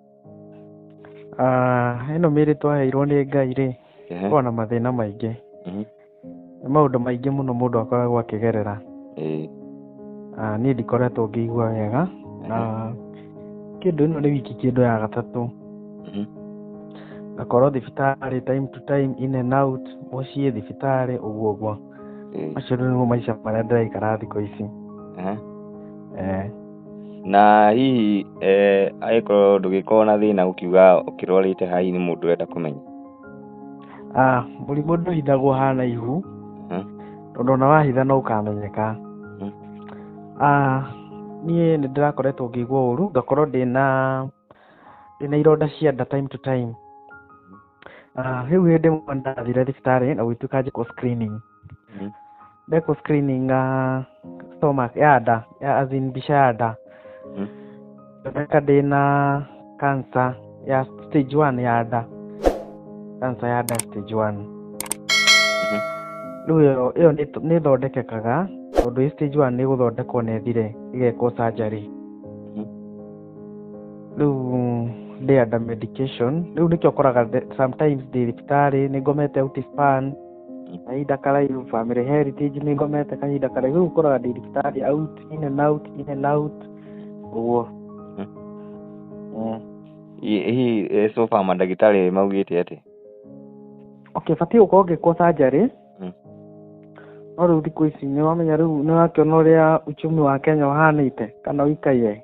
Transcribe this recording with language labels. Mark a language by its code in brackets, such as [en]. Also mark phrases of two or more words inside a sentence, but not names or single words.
[ki] Ĩno mĩrĩ twaheirwo nĩ Ngai rĩ, koragwo na mathĩna maingĩ. Nĩ maũndũ maingĩ mũno mũndũ akoragwo akĩgerera. Niĩ ndikoretwo ngĩigua wega na kĩndũ ĩno nĩ wiki kĩndũ ya gatatũ. Ngakorwo thibitarĩ [en] time to time, in and out, [ki] mũciĩ thibitarĩ ũguo. Macio nĩmo maica marĩa ndĩraikara thikũ ici. Na hihi angĩkorwo ndũgĩkorwo na thĩna ũkiuga ũkĩrwarĩte ha hihi nĩ mũndũ ũrenda kũmenya? Mũrimũ ndũhithagwo hana ihu, tondũ ona wahitha no ũkamenyeka. Niĩ nĩ ndĩrakoretwo ngĩigua ũru, ngakorwo ndĩna ironda cia nda [en] time to time. [ki] Rĩu hĩndĩ ĩmwe ndathire thibitarĩ na gũgĩtuĩka njĩkwo screening. Ndekwo [en] screening stomach [ki] ya nda, [en] as in [ki] mbica ya nda. Ndoneka ndĩna cancer ya stage 1 ya nda. Cancer ya nda stage 1. Rĩu ĩyo nĩ ĩthondekekaga, tondũ stage 1 nĩ gũthondekwo na ĩthire ĩgekwo surgery. Rĩu ndĩ [en] under medication. [ki] Rĩu nĩkĩo ũkoraga sometimes ndĩ thibitarĩ nĩ ngomete outspan kahinda karaihu, [en] family heritage [ki] nĩ ngomete kahinda karaihu. Rĩu ũkoraga ndĩ thibitarĩ [en] out, in and out [ki] ũguo. Hihi [en] so far [ki] mandagĩtarĩ maugĩte atĩ? Batiĩ gũkorwo ngĩkwo surgery. No rĩu thikũ ici nĩ wamenya, rĩu nĩ wakĩona ũrĩa uchumi wa Kenya ũhanĩte kana ũikaire.